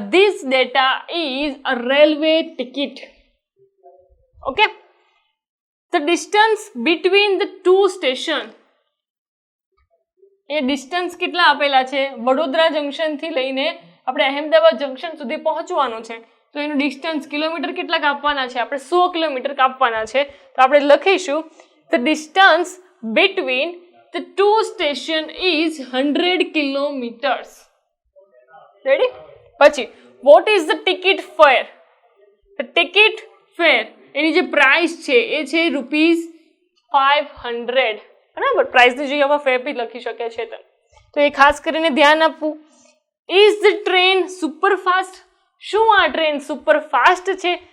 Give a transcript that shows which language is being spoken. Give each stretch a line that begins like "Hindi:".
English: This data is a railway ticket. Okay. The distance between the two stations.
Gujarati: A distance કેટલા આપેલા છે? Vadodara junction થી લઈને આપણે અહેમદાબાદ જંકશન સુધી પહોંચવાનું છે, તો એનું ડિસ્ટન્સ કિલોમીટર કેટલા કાપવાના છે? આપણે 100 કિલોમીટર કાપવાના છે. તો આપણે લખીશું
English: the distance between the two stations is 100 kilometers. Ready? પછી what is the ticket fare.
Gujarati: The ticket ફેર એની જે પ્રાઇસ છે એ છે ₹500, બરાબર. પ્રાઇસની જગ્યાએ ફેર બી લખી શકે છે, તો એ ખાસ કરીને ધ્યાન આપવું.
English: Is the train superfast.
Gujarati: શું આ ટ્રેન સુપરફાસ્ટ છે?